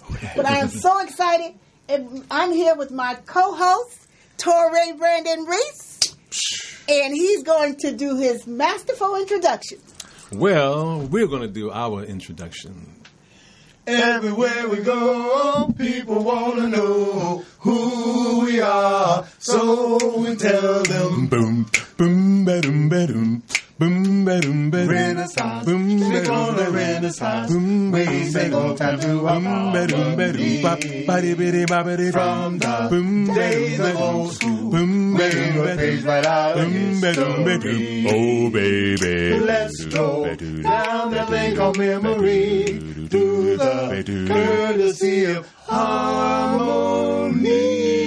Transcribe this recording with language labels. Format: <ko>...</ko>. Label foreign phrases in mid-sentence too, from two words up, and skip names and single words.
<en>But I am so excited, and I'm here with my co-host, Torre Brannon Reese, and he's going to do his masterful introduction. Well, we're going to do our introduction. Everywhere we go, people want to know who we are, so we tell them. Boom, boom, ba-dum, ba-dum. Boom, ba-dum, ba-dum. Renaissance, boom, they call it Renaissance. Boom, We say no time to boom, ba-dum, ba-dum. Bop-ba-di-bi-di-bop-ba-di. From the boom, days of old school, made a page right out of history. Oh, baby. Let's go down the lane called memory to the courtesy of harmony.</en>